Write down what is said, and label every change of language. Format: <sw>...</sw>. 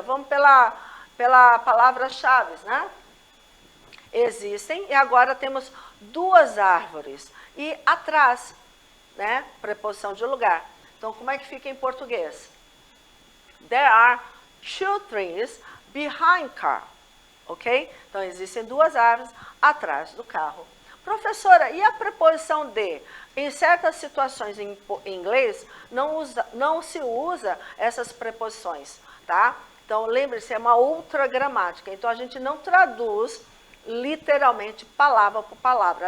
<pt>Vamos pela palavra-chave, né? Existem. E agora temos duas árvores. E atrás, né? Preposição de lugar. Então, como é que fica em português?</pt> <en>There are two trees behind car.</en> <pt>Ok? Então, existem duas árvores atrás do carro. Professora, e a preposição de? Em certas situações em inglês, não se usa essas preposições, tá? Então, lembre-se, é uma outra gramática. Então, a gente não traduz literalmente palavra por palavra.</pt>